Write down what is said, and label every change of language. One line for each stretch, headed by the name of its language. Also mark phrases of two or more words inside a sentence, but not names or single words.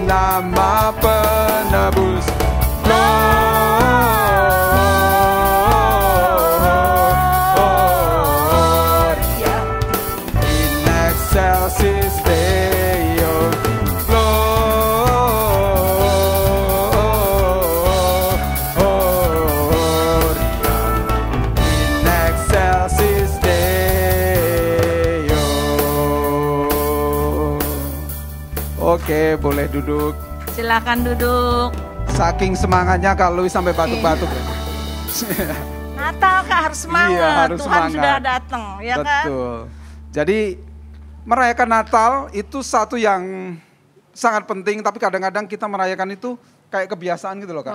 Indonesian: nama penebus.
Latin: In excelsis Deo, in excelsis Deo.
Indonesian: Oke, boleh duduk. Silakan duduk. Saking semangatnya Kak Louis sampai batuk-batuk. Natal Kak harus semangat. Iya, harus Tuhan semangat. sudah datang, ya kan? Betul. Jadi merayakan Natal itu satu yang sangat penting, tapi kadang-kadang kita merayakan itu kayak kebiasaan gitu loh Kak.